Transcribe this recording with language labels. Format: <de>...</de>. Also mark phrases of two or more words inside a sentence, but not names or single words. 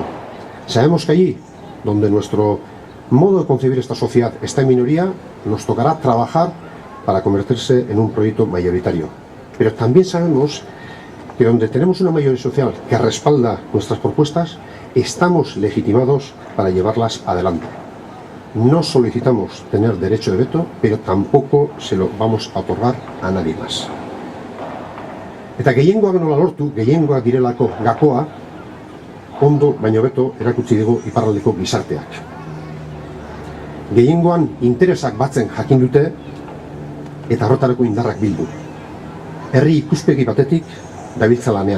<es>Sabemos que allí donde nuestro modo de concebir esta sociedad está en minoría, nos tocará trabajar para convertirse en un proyecto mayoritario. Pero también sabemos que donde tenemos una mayoría social que respalda nuestras propuestas, estamos legitimados para llevarlas adelante. no solicitamos tener derecho de veto, pero tampoco se lo vamos a otorgar a nadie más.</es> <eu>Eta gehiengoak nola lortu, gehiengoak direlako gakoa, ondo baino beto erakutsi digu iparraldeko gizarteak. Gehiengoan interesak batzen jakin dute eta horretarako indarrak bildu. Herri ikuspegi batetik dabiltza lanean.</eu>